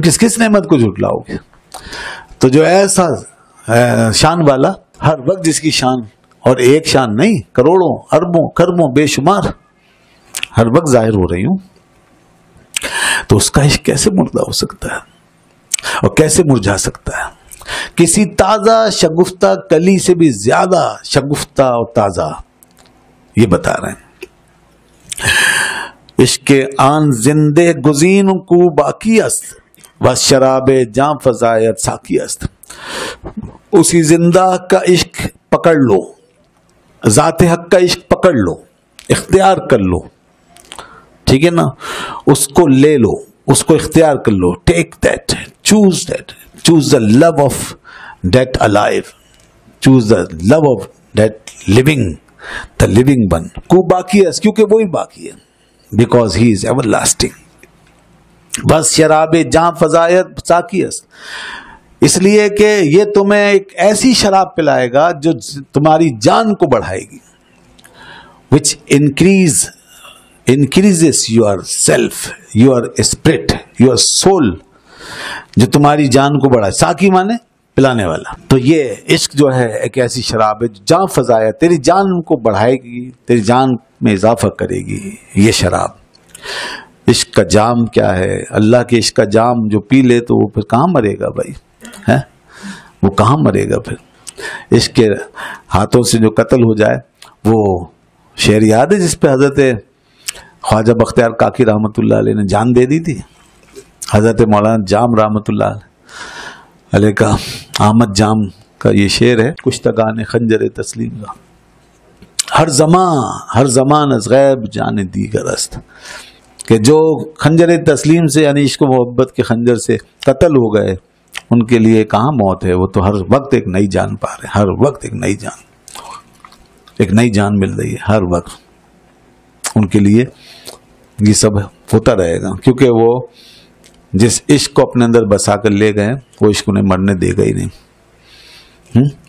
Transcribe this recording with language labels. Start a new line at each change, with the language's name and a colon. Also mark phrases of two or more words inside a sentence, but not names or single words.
Urdu: تم کس کس نعمت کو جھٹلاؤ گے. تو جو ایسا شان والا، ہر وقت جس کی شان، اور ایک شان نہیں، کروڑوں اربوں کربوں بے شمار ہر وقت ظاہر ہو رہی ہوں، تو اس کا عشق کیسے مردہ ہو سکتا ہے اور کیسے مرجھا سکتا ہے؟ کسی تازہ شگفتہ کلی سے بھی زیادہ شگفتہ اور تازہ، یہ بتا رہے ہیں۔
Persian: عشق آن زندے گزین کو باقی است و شراب جاں فزایت ساقی است۔
Urdu: اسی زندہ کا عشق پکڑ لو، ذات حق کا عشق پکڑ لو، اختیار کر لو، ٹھیک ہے نا، اس کو لے لو، اس کو اختیار کر لو،
English: take that, choose that, choose the love of that alive, choose the love of that living, the living one,
Urdu: کو باقی ہے کیونکہ وہی باقی ہے،
English: because he is everlasting.
Persian: بس شراب جاں فزایت ساقی است،
Urdu: اس لیے کہ یہ تمہیں ایک ایسی شراب پلائے گا جو تمہاری جان کو بڑھائے گی،
English: which increases your self, your spirit, your soul،
Urdu: جو تمہاری جان کو بڑھائے، ساقی مانے پلانے والا۔ تو یہ عشق جو ہے ایک ایسی شراب ہے جو جان فضایا، تیری جان کو بڑھائے گی، تیری جان میں اضافہ کرے گی یہ شراب۔ عشق کا جام کیا ہے؟ اللہ کے عشق کا جام جو پی لے تو وہ پھر کہاں مرے گا بھائی، ہے وہ کہاں مرے گا پھر؟ عشق کے ہاتھوں سے جو قتل ہو جائے، وہ شعر یاد ہے جس پہ حضرت خواجہ بختیار کاکی
Arabic: رحمۃ اللہ علیہ
Urdu: نے جان دے دی تھی؟ حضرت مولانا جام
Arabic: رحمۃ اللہ علیہ
Urdu: کا، احمد جام کا یہ شعر ہے،
Persian: کشتگان خنجر تسلیم کا، ہر زمان از غیب جان دیگر است،
Urdu: کہ جو خنجر تسلیم سے یعنی عشق و محبت کے خنجر سے قتل ہو گئے، ان کے لیے کہاں موت ہے، وہ تو ہر وقت ایک نئی جان پا رہے ہیں، ہر وقت ایک نئی جان مل رہی ہے، ہر وقت ان کے لیے یہ سب ہوتا رہے گا، کیونکہ وہ جس عشق کو اپنے اندر بسا کر لے گئے وہ عشق انہیں مرنے دے گا ہی نہیں۔